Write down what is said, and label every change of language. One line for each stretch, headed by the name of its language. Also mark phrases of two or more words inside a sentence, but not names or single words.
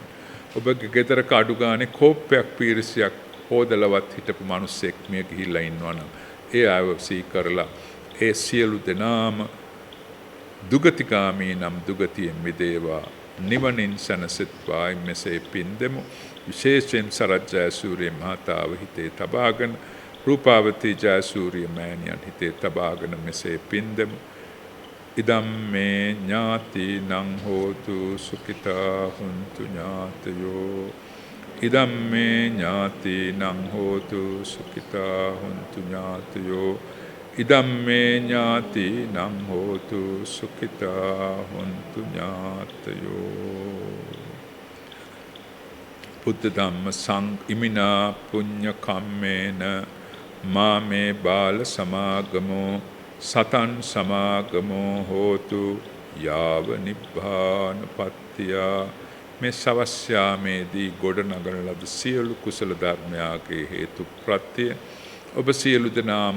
Sinhala: ඔබගේ ගෙදරක අඩු ගානේ කෝප්පයක් පීරිසියක් හොදලවත් හිටපු මිනිස්සෙක් මිය ගිහිලා ඉන්නවනම් ඒ අයව සිහි කරලා ඒ සියලු දෙනාම දුගතිගාමී නම් දුගතියෙන් මිදේවා, නිවනින් සැනසෙත්වායි මෙසේ පින් දෙමු. විශේෂයෙන් සරත් ජයසූරිය මහතාව හිතේ තබාගෙන, රූපාවතී ජයසූරිය මෑණියන් හිතේ තබාගෙන මෙසේ පින් දෙමු.
Pali: ඉදම් මේ ඥාතිනං හෝතු සුඛිතා හුන්තු ඥාතයෝ. ඉදම් මේ ඥාතිනං හෝතු සුඛිතා හුන්තු ඥාතයෝ. ඉදම් මේ ඥාතිනං හෝතු සුඛිතා හුන්තු ඥාතයෝ. බුද්ධ ධම්ම සංඝ ඉමිනා පුඤ්ඤ කම්මේන මා මේ බාල සමාගමෝ සතන් සමාගමෝ හෝතු යාව නිබ්බානපත්තියා.
Sinhala: මේ සවස් යාමේදී ගොඩනගන ලද සියලු කුසල ධර්මයාගේ හේතු ප්‍රත්‍ය ඔබ සියලු දෙනාම